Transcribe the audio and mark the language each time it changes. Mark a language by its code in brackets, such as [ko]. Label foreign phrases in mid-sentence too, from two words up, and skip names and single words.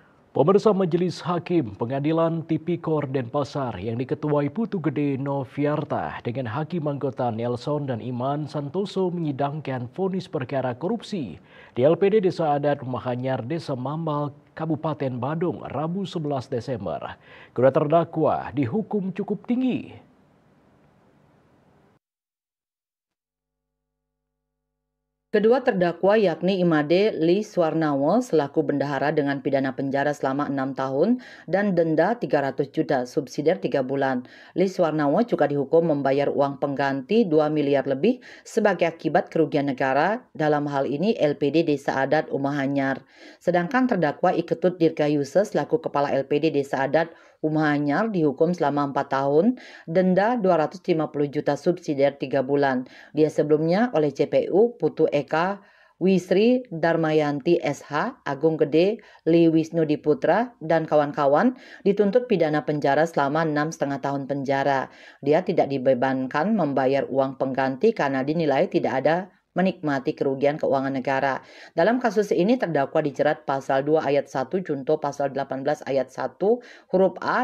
[id] Pemirsa Majelis Hakim Pengadilan Tipikor Denpasar yang diketuai Putu Gede Noviarta dengan hakim anggota Nelson dan Iman Santoso menyidangkan vonis perkara korupsi di LPD Desa Adat Rumah Anyar Desa Mambal, Kabupaten Badung, Rabu 11 Desember. Kedua terdakwa dihukum cukup tinggi. Kedua terdakwa yakni Imade Lee Swarnawo selaku bendahara dengan pidana penjara selama 6 tahun dan denda 300 juta subsidiar 3 bulan. Lee Swarnawo juga dihukum membayar uang pengganti 2 miliar lebih sebagai akibat kerugian negara, dalam hal ini LPD Desa Adat Umahanyar. Sedangkan terdakwa Iketut Dirgayusa selaku kepala LPD Desa Adat Umahanyar dihukum selama 4 tahun, denda 250 juta subsidiar 3 bulan. Dia sebelumnya oleh JPU Putu Eka Wisri Darmayanti SH, Agung Gede Li Wisnu Diputra, dan kawan-kawan dituntut pidana penjara selama 6,5 tahun penjara. Dia tidak dibebankan membayar uang pengganti karena dinilai tidak ada menikmati kerugian keuangan negara. Dalam kasus ini terdakwa dijerat pasal 2 ayat 1 junto pasal 18 ayat 1 huruf A